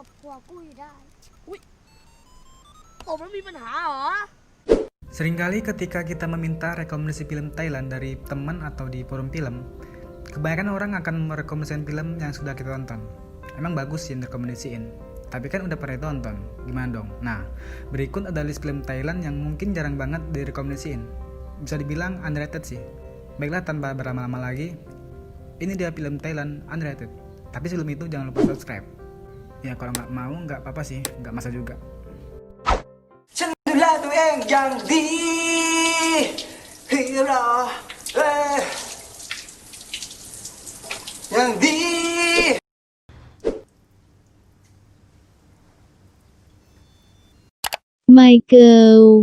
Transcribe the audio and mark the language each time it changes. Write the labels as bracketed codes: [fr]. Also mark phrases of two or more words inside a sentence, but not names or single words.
[th] บอกกูอยู่ได้อุ้ยผมมันมีปัญหาเหรอ [id] Seringkali ketika kita meminta rekomendasi film Thailand dari teman atau di forum film, kebanyakan orang akan merekomendasikan film yang sudah kita tonton. Emang bagus sih rekomendasiin, tapi kan udah pernah tonton, gimana dong? Nah, berikut ada list film Thailand yang mungkin jarang banget direkomendasiin. Bisa dibilang underrated sih. Baiklah, tanpa berlama-lama lagi, ini dia film Thailand underrated. Tapi sebelum itu jangan lupa subscribe. Ya kalau nggak mau nggak apa-apa sih, nggak masalah juga. [th] ฉันดูแลตัวเองอย่างดีให้รออย่างดี My Girl.